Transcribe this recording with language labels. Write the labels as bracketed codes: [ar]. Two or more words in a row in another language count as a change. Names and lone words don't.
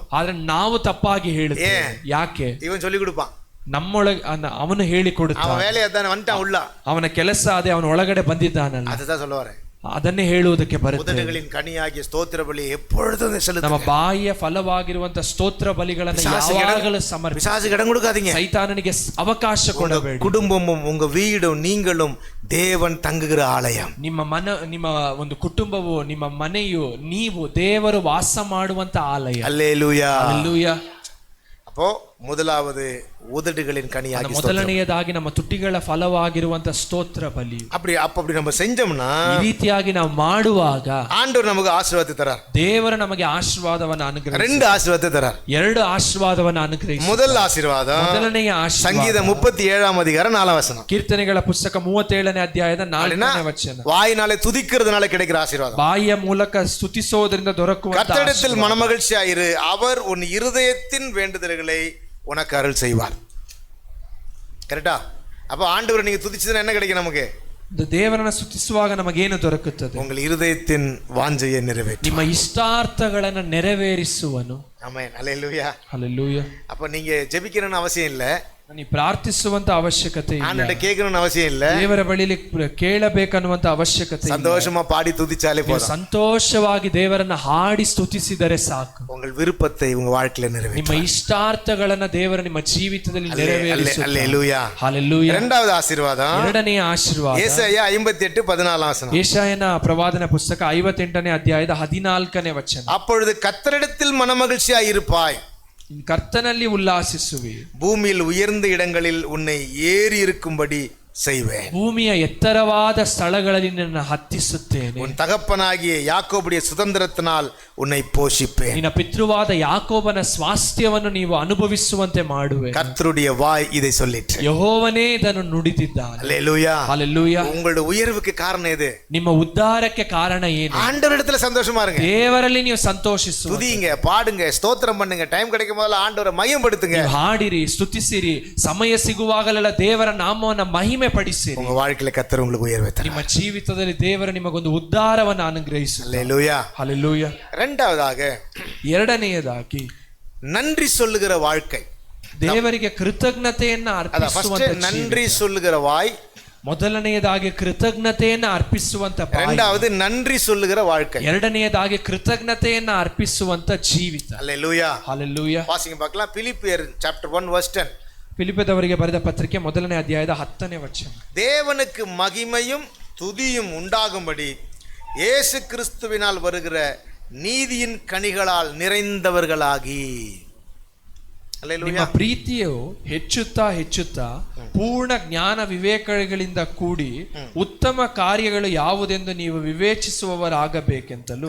[kn] ಆದ್ರೆ ನಾವು ತಪ್ಪಾಗಿ ಹೇಳುತ್ತೇವೆ. ಯಾಕೆ? [ta] இவன் சொல்லி கொடுப்பான், [kn] ನಮ್ಮೊಳಗೆ ಅವನು ಹೇಳಿಕೊಡುತ್ತಾನೆ. [ta] அவன் வேலையை தானே வந்துட்டான் உள்ள, [kn] ಅವನ ಕೆಲಸ ಅದೇ, ಅವನ ಒಳಗಡೆ ಬಂದಿದ್ದಾನಲ್ಲ, [ta] அதுதான் சொல்லுவாரு. [kn] ಅದನ್ನೇ ಹೇಳುವುದಕ್ಕೆ ಬರುತ್ತೆ. [ta] உதடுகளின் கனியாகிய ஸ்தோத்திர பலி எப்பொழுதும் செலுத்துங்க. [kn] ನಮ್ಮ ಬಾಯಿಯ ಫಲವಾಗಿರುವಂತ ಸ್ತೋತ್ರ ಬಲಿಗಳನ್ನು ಯಾವಾಗಲೂ ಸಮರ್ಪಿಸಿ. [ta] பிசாசுக்கு இடம் கொடுக்காதீங்க, [kn] ಸೈತಾನನಿಗೆ ಅವಕಾಶ ಕೊಡಬೇಡಿ. [ta] குடும்பமும் உங்க வீடும் நீங்களும் தேவன் தங்குகிற ஆலயம். [kn] ನಿಮ್ಮ ಒಂದು ಕುಟುಂಬವು, ನಿಮ್ಮ ಮನೆಯು, ನೀವು ದೇವರು ವಾಸ ಮಾಡುವಂತ ಆಲಯ. [ta] அல்லேலூயா, அல்லேலೂಯಾ. அப்போ முதலாவது உதடுகளின் கனியாகிய [kn] ಮೊದಲನೆಯದಾಗಿ ನಮ್ಮ ತುಟಿಗಳ ಫಲವಾಗಿರುವಂತ ಸ್ತೋತ್ರ ಬಲಿ. [ta] அப்படி நம்ம செஞ்சோம்னா, [kn] ಈ ರೀತಿಯಾಗಿ ನಾವು ಮಾಡುವಾಗ [ta] ஆண்டவர் நமக்கு ஆசீர்வாதத்தை தரார். [kn] ದೇವರು ನಮಗೆ ಆಶೀರ್ವಾದವನ್ನು ಅನುಗ್ರಹಿಸುತ್ತಾರೆ. [ta] 2 ಆಶೀರ್ವಾದத்தை தரார். [kn] 2 ಆಶೀರ್ವಾದವನ್ನು ಅನುಗ್ರಹಿಸುತ್ತಾರೆ. [ta] முதல் ஆசீர்வாதம், [kn] ಮೊದಲನೆಯ ಆಶೀರ್ವಾದ, [ta] சங்கீதம் 37 அதிகாரம் 4 வசனம். [kn] ಕೀರ್ತನೆಗಳ ಪುಸ್ತಕ 37ನೇ ಅಧ್ಯಾಯದ 4ನೇ ವಚನ. [ta] வாயினாலே துதிக்கிறதுனால கிடைக்கிற ஆசீர்வாதம். [kn] ಬಾಯಿಯ ಮೂಲಕ ಸ್ತುತಿಸೋದ್ರಿಂದ ದೊರಕುವಂತ [ta] கர்த்தரிடத்தில் மனமகிழ்ச்சியாயிரு, அவர் உன் இருதயத்தின் வேண்டுதல்களை உனக்கு அருள் செய்வார். கரெக்டா? அப்ப ஆண்டவரை நீங்க துதிச்சதுன்னா என்ன கிடைக்கும் நமக்கு? [kn] ದೇವರನ್ನ ಸ್ತುತಿಸುವಾಗ ನಮಗೇನು ದೊರಕುತ್ತದೆ? [ta] உங்கள் இருதயத்தின் வாஞ்சையை நிறைவேற்று, [kn] ನಿಮ್ಮ ಇಷ್ಟಾರ್ಥಗಳನ್ನು ನೆರವೇರಿಸುವನು. [ta] ஆமென், அல்லேலூயா, [kn] ಹಲ್ಲೆಲೂಯಾ. [ta] அப்ப நீங்க ஜெபிக்கணும்னு அவசியம் இல்ல, [kn] ನೀವು ಪ್ರಾರ್ಥಿಸುವಂತ ಅವಶ್ಯಕತೆ ಇಲ್ಲ, [ta] ஆண்டவரை கேட்கணும்னு அவசியம் இல்ல, [kn] ದೇವರ ಬಳಿಲಿ ಕೇಳಬೇಕನ್ನುವಂತ ಅವಶ್ಯಕತೆ ಇಲ್ಲ. [ta] சந்தோஷமா பாடி துதிச்சாலே போதும். [kn] ಸಂತೋಷವಾಗಿ ದೇವರನ್ನ ಹಾಡಿ ಸ್ತುತಿಸಿದರೆ ಸಾಕು. [ta] உங்கள் விருப்பத்தை உங்க வாழ்க்கையில நிறைவேற்று. [kn] ನಿಮ್ಮ ಇಷ್ಟಾರ್ಥಗಳನ್ನ ದೇವರ ನಿಮ್ಮ ಜೀವಿತದಲ್ಲಿ ನೆರವೇರಿಸುತ್ತಾನೆ. [ta] அல்லேலூயா, [kn] ಹಲ್ಲೆಲೂಯಾ. [ta] இரண்டாவது ஆசீர்வாதம், [kn] ಎರಡನೆಯ ಆಶೀರ್ವಾದ, [ta] ஏசாயா 58:14 வசனம். [kn] ಯೆಶಾಯನ ಪ್ರವಾದನ ಪುಸ್ತಕ 58ನೇ ಅಧ್ಯಾಯದ 14ನೇ ವಚನ. [ta] அப்பொழுது கர்த்தரிடத்தில் மனமகிழ்ச்சியாய் இருப்பாய், [kn] ಕರ್ತನಲ್ಲಿ ಉಲ್ಲಾಸಿಸುವಿ, [ta] பூமியில் உயர்ந்த இடங்களில் உன்னை ஏறி இருக்கும்படி செய்வேன். [kn] ಭೂಮಿಯ ಎತ್ತರವಾದ ಸ್ಥಳಗಳಲ್ಲಿ ನಿನ್ನನ್ನು ಹತ್ತಿಸುತ್ತೇನೆ. [ta] உன் தகப்பனாகிய யாக்கோபுடைய சுதந்திரத்தினால் உன்னை போஷிப்பேன். [kn] ನಿನ್ನ ಪಿತೃವಾದ ಯಾಕೋಬನ ಸ್ವಾಸ್ಥ್ಯವನ್ನು ನೀವು ಅನುಭವಿಸುವಂತೆ ಮಾಡುವೆ. [ta] கர்த்தருடைய வாய் இதை சொல்லிற்று. [kn] ಯೆಹೋವನೇ ಇದನ್ನು ನುಡಿದಿದ್ದಾನೆ. [ta] அல்லேலூயா. [kn] ಹಲ್ಲೆಲೂಯಾ. [ta] உங்களுடைய உயர்வுக்கு காரணம் எது? [kn] ನಿಮ್ಮ ಉದ್ಧಾರಕ್ಕೆ ಕಾರಣ ಏನು? [ta] ஆண்டவரிடத்துல சந்தோஷமா இருங்க. ದೇವರಲ್ಲಿ ನೀವು ಸಂತೋಷಿಸು. துதிங்க, பாடுங்க, ஸ்தோத்திரம் பண்ணுங்க. டைம் கிடைக்கும் போதெல்லாம் ஆண்டவரை மகிமைப்படுத்துங்க. [kn] ನೀವು ಹಾಡಿರಿ, ಸ್ತುತಿಸಿರಿ. ಸಮಯ ಸಿಗುವಾಗಲೆಲ್ಲ ದೇವರ ನಾಮವನ್ನು ಮಹಿಮೆ ಪಡಿಸಿರಿ. [ta] உங்க வாழ்க்கையில கர்த்தர் உங்களுக்கு உயர்வை தருவார். [kn] ನಿಮ್ಮ ಜೀವಿತದಲ್ಲಿ ದೇವರು ನಿಮಗೊಂದು ಉದ್ಧಾರವನ್ನು ಅನುಗ್ರಹಿಸುತ್ತಾನೆ. [ta] அல்லேலூயா. [kn] ಹಲ್ಲೆಲೂಯಾ. [ta] இரண்டாவதாக, [kn] ಎರಡನೆಯದಾಗಿ [ta] நன்றி சொல்லுகிற வாழ்க்கை. [kn] ದೇವರಿಗೆ ಕೃತಜ್ಞತೆಯನ್ನು ಅರ್ಪಿಸುವಂತ [ta] நன்றி சொல்லுகிற வாய். [kn] ಮೊದಲನೆಯದಾಗಿ ಕೃತಜ್ಞತೆಯನ್ನು ಅರ್ಪಿಸುವಂತ ಬಾಯಿ. [ta] இரண்டாவது நன்றி சொல்லுகிற வாழ்க்கை. [kn] ಎರಡನೆಯದಾಗಿ ಕೃತಜ್ಞತೆಯನ್ನು ಅರ್ಪಿಸುವಂತ ಜೀವಿತ. [ta] அல்லேலூயா. [kn] ಹಲ್ಲೆಲೂಯಾ. [ta] வாசிங்க பார்க்கலாம். பிலிப்பியர் [en] chapter 1 verse 10. [kn] ಫಿಲಿಪ್ಪದವರಿಗೆ ಬರೆದ ಪತ್ರಿಕೆ ಮೊದಲನೇ ಅಧ್ಯಾಯದ 10ನೇ ವಚನ. [ta] தேவனுக்கு மகிமையும் துதியும் உண்டாகும்படி இயேசு கிறிஸ்துவினால் வருகிற நீதியின் கனிகளால் நிறைந்தவர்களாகி. [kn] ನಿಮ್ಮ ಪ್ರೀತಿಯು ಹೆಚ್ಚುತ್ತಾ ಹೆಚ್ಚುತ್ತಾ ಪೂರ್ಣ ಜ್ಞಾನ ವಿವೇಕಗಳಿಂದ ಕೂಡಿ ಉತ್ತಮ ಕಾರ್ಯಗಳು ಯಾವುದೆಂದು ನೀವು ವಿವೇಚಿಸುವವರಾಗಬೇಕೆಂತಲೂ.